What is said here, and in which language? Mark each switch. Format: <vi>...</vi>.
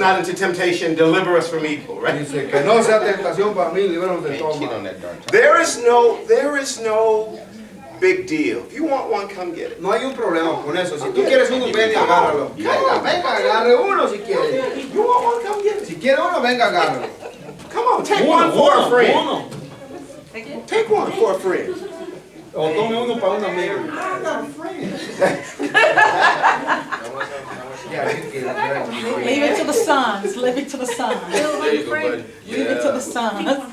<en>not into temptation, deliver us from evil, right?</en> <es>Dice que no sea tentación para mí, líbranos de todo</es> <en>Can't cheat</en> <es>mal.</es> <en>on that dark chocolate. There is no big deal. If you want one, come get it.</en> <es>No hay un problema con eso. Si tú quieres uno, ven y agárralo. Venga, venga, agarre uno si quieres.</es> <en>You want one, come get it.</en> <es>Si quiere uno, venga, agárralo.</es> <en>Come on, take one for a friend.</en> <es>Uno.</es> <en>Take one for a friend.</en> <es>O tome uno para un amigo.</es> <en>Leave it to the sons. Leave it to the sons. There you go, buddy. Leave it to the sons.</en>